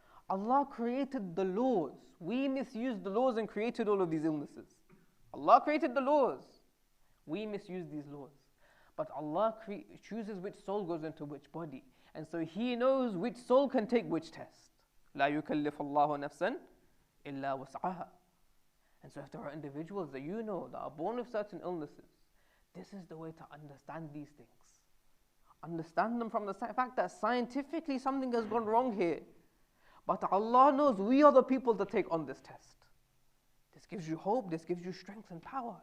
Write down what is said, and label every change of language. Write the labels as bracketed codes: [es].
[en] Allah created the laws. We misused the laws and created all of these illnesses. Allah created the laws. We misuse these laws. But Allah chooses which soul goes into which body. And so He knows which soul can take which test. [ar] لا يكلف الله نفسا إلا وسعها. [en] And so if there are individuals that you know that are born with certain illnesses, this is the way to understand these things. Understand them from the fact that scientifically something has gone wrong here. But Allah knows we are the people to take on this test. This gives you hope, this gives you strength and power.